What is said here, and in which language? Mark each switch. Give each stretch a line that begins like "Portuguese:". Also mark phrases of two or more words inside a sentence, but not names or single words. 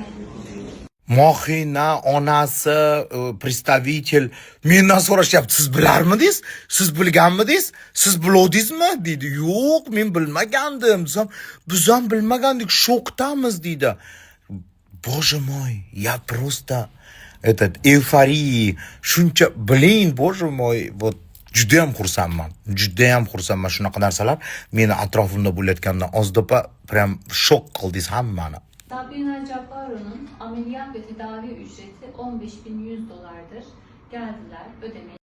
Uzbek: Mohina onasi представитель mendan so'rashyapti, siz bilarmidingiz? Siz bilganmidingiz? Siz bilodingizmi? deydi. Yo'q, men bilmagandim. Biz ham bilmagandik, shokdamiz deydi.
Russian: Боже мой, я просто эйфории.
Uzbek: Shuncha biling,
Russian: боже мой, вот
Uzbek: judayam xursandman. Shunaqa narsalar meni atrofimda bo'layotganidan ozdopa prям shok qildingiz hammani.
Turkish: Sabrina Cabbaro'nun ameliyat ve tedavi ücreti $15.100'dır. Geldiler, ödemeyi